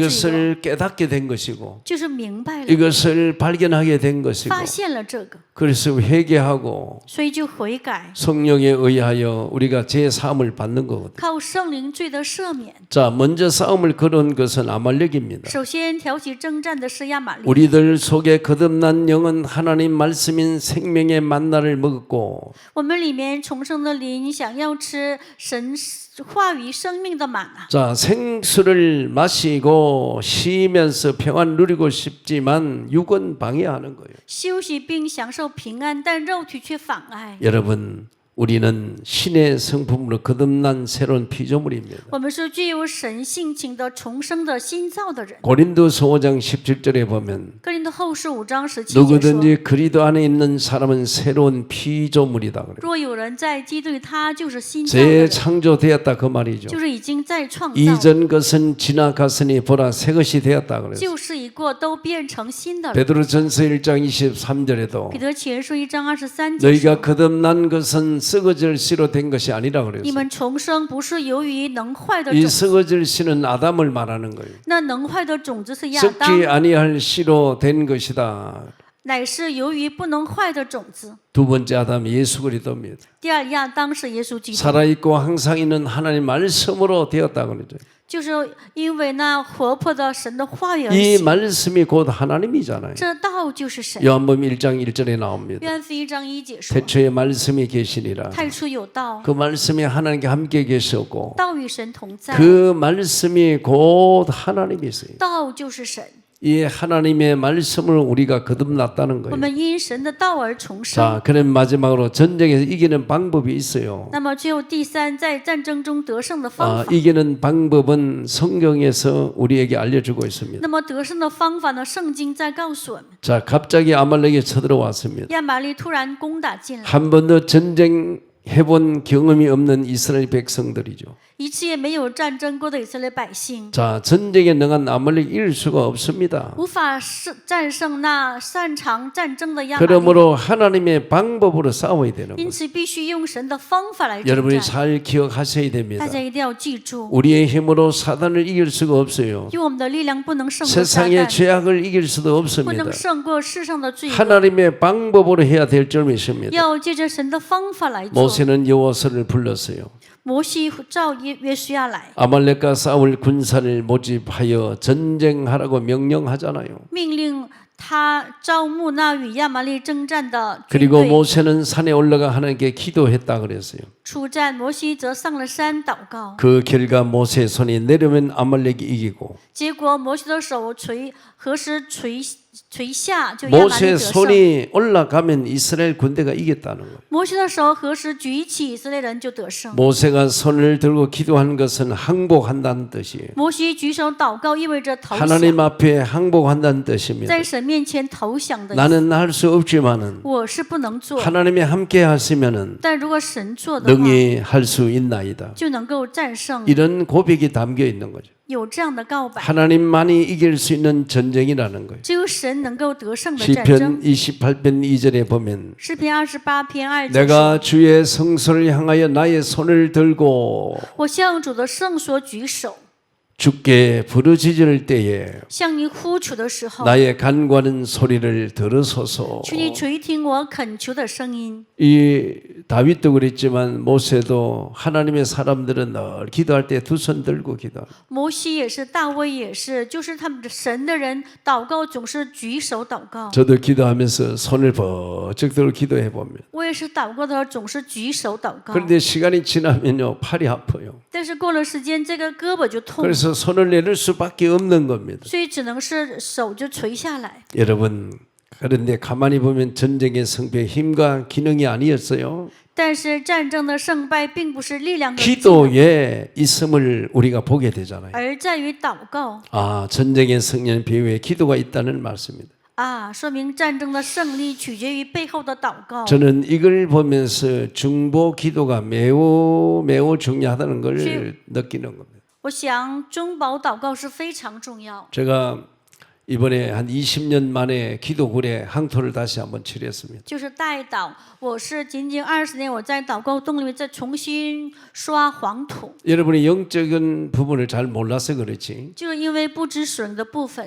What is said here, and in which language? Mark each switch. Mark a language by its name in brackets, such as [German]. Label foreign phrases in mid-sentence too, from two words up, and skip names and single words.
[Korean] 이것을 깨닫게 된 것이고 [Chinese] 就是明白了， [Korean] 이것을 발견하게 된 것이고 [Chinese] 发现了这个， [Korean] 그래서 회개하고 [Chinese] 所以就悔改， [Korean] 성령에 의하여 우리가 제 사함을 받는 거거든요. [Chinese] 靠圣灵罪的赦免。 [Korean] 자, 먼저 싸움을 걸은 것은 아말렉입니다. [Chinese] 首先挑起征战的是亚玛力， [Korean] 우리들 속에 거듭난 영은 하나님 말씀인 생명의 만나를 먹었고 [Chinese] 我们里面重生的灵想要吃神话语生命的满啊， [Korean] 자, 생수를 마시고 쉬면서 평안 누리고 싶지만 육은 방해하는 거예요. [Chinese] 休息并享受平安，但肉体却妨碍。 [Korean] 여러분, 우리는 신의 성품으로 거듭난 새로운 피조물입니다. [Chinese] 我们是具有神性情的重生的新造的人。 [Korean] 고린도서 5장 17절에 보면 [Chinese] 哥林多后书5章17节说： [Korean] 누구든지 그리스도 안에 있는 사람은 새로운 피조물이다 그래요. [Chinese] 若有人在基督里，他就是新造的人， [Korean] 재창조되었다 그 말이죠. [Chinese] 就是已经在创造， [Korean] 이전 것은 지나갔으니 보라 새 것이 되었다 그래요. [Chinese] 旧事已过，都变成新的了。 [Korean] 베드로전서 1장 23절에도 [Chinese] 彼得前书1章23节 [Korean] 너희가 [Chinese] 说： [Korean] 거듭난 것은 썩어질 씨로 된 것이 아니라 [Chinese] 你 [Korean] 그랬어요. [Chinese] 们重生不是由于能坏的 [Korean] 이 [Chinese] 种子， [Korean] 썩어질 씨는 아담을 말하는 거예요. [Chinese] 那能坏的种子是亚 [Korean] 썩지 [Chinese] 当， [Korean] 아니할 씨로 된 것이다. [Chinese] 乃是由于不能坏的种子。 [Korean] 두 번째 아담 예수 그리스도입니다. [Chinese] 第二亚当是耶稣基督， [Korean] 살아있고 항상 있는 하나님 말씀으로 되었다 그러죠. [Chinese] 就是因为那活泼的神的话语而 [Korean] 이 [Chinese] 行。 [Korean] 말씀이 곧 하나님이잖아요. [Chinese] 这道就是神。 [Korean] 요한복음 1장 1절에 나옵니다. [Chinese] 约翰福音1章1节说： [Korean] 태초에 말씀이 계시니라. [Chinese] 太初有道， [Korean] 그 말씀이 하나님께 함께 계셨고 [Chinese] 道与神同在， [Korean] 그 말씀이 곧 하나님이세요. [Chinese] 道就是神。 [Korean] 이 하나님의 말씀을 우리가 거듭났다는 [Chinese] 我 [Korean] 거예요. [Chinese] 们因神的道而重生。 [Korean] 자, 그럼 마지막으로 전쟁에서 이기는 방법이 있어요. [Chinese] 那么最后第三，在战争中得胜的方法。 [Korean] 이기는 방법은 성경에서 우리에게 알려주고 있습니다. [Chinese] 那么得胜的方法呢？圣经在告诉我们。 [Korean] 자, 갑자기 아말렉이 쳐들어왔습니다. [Chinese] 亚玛力突然攻打进来， [Korean] 한 번도 전쟁 해본 경험이 없는 이스라엘 백성들이죠. [Chinese] 一次也没有战争过的以色列百姓， [Korean] 자, 전쟁에 능한 아말렉 이길 수가 없습니다. [Chinese] 无法战胜那擅长战争的亚玛力， [Korean] 그러므로 하나님의 방법으로 싸워야 되는 [Chinese] 因 [Korean] 거예요. [Chinese] 此必须用神的方法来征 [Korean] 여러분이 [Chinese] 战。 [Korean] 잘 기억하셔야 됩니다. [Chinese] 大家一定要记住， [Korean] 우리의 힘으로 사단을 이길 수가 없어요. [Chinese] 用我们的力量不能胜过撒 [Korean] 세상의 [Chinese] 旦， [Korean] 죄악을 이길 수도 [Chinese] 不 [Korean] 없습니다. [Chinese] 能胜过世上的罪恶， [Korean] 하나님의 방법으로 해야 될 점이 있습니다. [Chinese] 要借着神的方法来做。 [Korean] 모세는 여호와를 불렀어요. [Chinese] 摩西召约书亚来， [Korean] 아말렉과 싸울 군사를 모집하여 전쟁하라고 명령하잖아요. [Chinese] 命令他招募那与亚玛力征战的军 [Korean] 그리고 [Chinese] 队。 [Korean] 모세는 산에 올라가 하나님께 기도했다 그랬어요. [Chinese] 出战，摩西则上了山祷告， [Korean] 그 결과 모세의 손이 내려면 아말렉이 이기고 [Chinese] 结果摩西的手何时垂下，就亚玛力 [Korean] 모세의 [Chinese] 得胜。 [Korean] 손이 올라가면 이스라엘 군대가 이겼다는 거예요. [Chinese] 摩西的手何时举起，以色列人就得胜。 [Korean] 모세가 손을 들고 기도한 것은 항복한다는 뜻이에요. [Chinese] 摩西举手祷告，意味着投降， [Korean] 하나님 앞에 항복한다는 뜻입니다. [Chinese] 在神面前投降的意思。 [Korean] 나는 할 수 없지만은 [Chinese] 我是不能做， [Korean] 하나님이 함께 하시면은 [Chinese] 但如果神做的话， [Korean] 능히 할 수 있나이다. [Chinese] 就能够战胜。 [Korean] 이런 고백이 담겨 있는 거죠. [Chinese] 有这样的告白， [Korean] 하나님만이 이길 수 있는 전쟁이라는 거예요. [Chinese] 只有神能够得胜的战争。 [Korean] 시편 28편 2절에 보면 [Chinese] 诗篇28篇2节说 [Korean] 내가 주의 성소를 향하여 나의 손을 들고 [Chinese] 我向主的圣所举手， [Korean] 주께 부르짖을 때에 [Chinese] 向你呼求的时候， [Korean] 나의 간구하는 소리를 들으소서. [Chinese] 求你垂听我恳求的声音。 [Korean] 이 다윗도 그랬지만 모세도 하나님의 사람들은 늘 기도할 때 두 손 들고 기도합니다. [Chinese] 摩西也是，大卫也是，就是他们神的人祷告总是举手祷告。 [Korean] 저도 기도하면서 손을 번쩍 들고 기도해 봅니다. [Chinese] 我也是祷告的时候总是举手祷告， [Korean] 그런데 시간이 지나면요 팔이 아파요. [Chinese] 但是过了时间，这个胳膊就痛， [Korean] 그래서 손을 내릴 수밖에 없는 겁니다. [Chinese] 所以只能是手就垂下来。 [Korean] 여러분 그런데 가만히 보면 전쟁의 승패 힘과 기능이 아니었어요. [Chinese] 但是战争的胜败并不是力量和技能， [Korean] 기도에 있음을 우리가 보게 되잖아요. [Chinese] 而在于祷告。 [Korean] 아 전쟁의 승리는 배후에 기도가 있다는 말씀입니다. [Chinese] 啊，说明战争的胜利取决于背后的祷告。 [Korean] 저는 이걸 보면서 중보 기도가 매우 중요하다는 걸 느끼는 겁니다. [Chinese] 我想中保祷告是非常重要。 [Korean] 제가 이번에 한 20년 만에 기도굴에 항토를 다시 한번 치렀습니다. [Chinese] 就是代祷。我是仅仅20年，我在祷告洞里面再重新刷黄土， [Korean] 여러분이 영적인 부분을 잘 몰라서 그렇지. [Chinese] 就是因为不知水的部分。